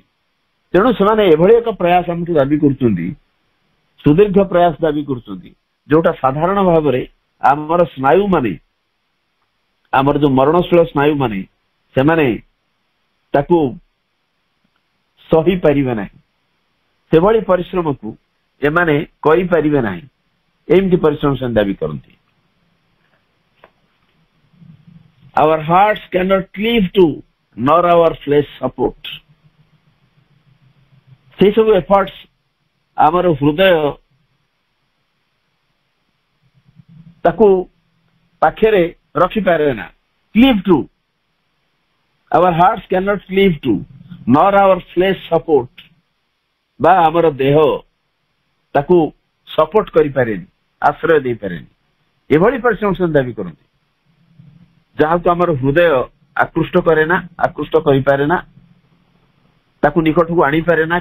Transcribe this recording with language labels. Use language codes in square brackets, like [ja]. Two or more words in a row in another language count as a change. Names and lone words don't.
[or] ତେଣୁ ସେମାନେ ଏଭଳି ଏକ ପ୍ରୟାସ ଆମଠୁ ଦାବି କରୁଛନ୍ତି, ସୁଦୀର୍ଘ ପ୍ରୟାସ ଦାବି କରୁଛନ୍ତି, ଯୋଉଟା ସାଧାରଣ ଭାବରେ ଆମର ସ୍ନାୟୁ ମାନେ, ଆମର ଯୋଉ ମରଣଶୀଳ ସ୍ନାୟୁ ମାନେ, ସେମାନେ ତାକୁ ସହିପାରିବେ ନାହିଁ। ସେଭଳି ପରିଶ୍ରମକୁ ଏମାନେ କରିପାରିବେ ନାହିଁ, ଏମିତି ପରିଶ୍ରମ ସେମାନେ ଦାବି କରନ୍ତି। [en] Our hearts cannot cleave to, nor our flesh support. [or] ସେଇ ସବୁ ଏଫର୍ଟସ ଆମର ହୃଦୟ ତାକୁ ପାଖରେ ରଖିପାରେ ନା। [en] cleave to, our hearts cannot cleave to, nor our flesh support, [or] ବା ଆମର ଦେହ ତାକୁ ସପୋର୍ଟ କରିପାରେନି, ଆଶ୍ରୟ ଦେଇପାରେନି। ଏଭଳି ପରିଶ୍ରମ ସେମାନେ ଦାବି କରନ୍ତି, ଯାହାକୁ ଆମର ହୃଦୟ ଆକୃଷ୍ଟ କରେ ନା, ଆକୃଷ୍ଟ କରିପାରେ ନା, ତାକୁ ନିକଟକୁ ଆଣିପାରେ ନା।